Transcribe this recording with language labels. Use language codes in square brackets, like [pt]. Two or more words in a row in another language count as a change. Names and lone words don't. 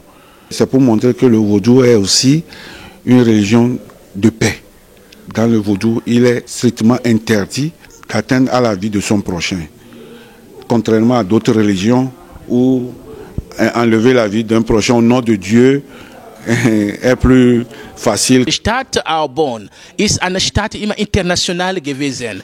[fr] C'est pour montrer que le vaudou est aussi une religion de paix. Dans le vaudou, il est strictement interdit d'atteindre à la vie de son prochain. Contrairement à d'autres religions où enlever la vie d'un prochain au nom de Dieu est plus facile. [de] Die Stadt Bonn ist eine Stadt immer international gewesen.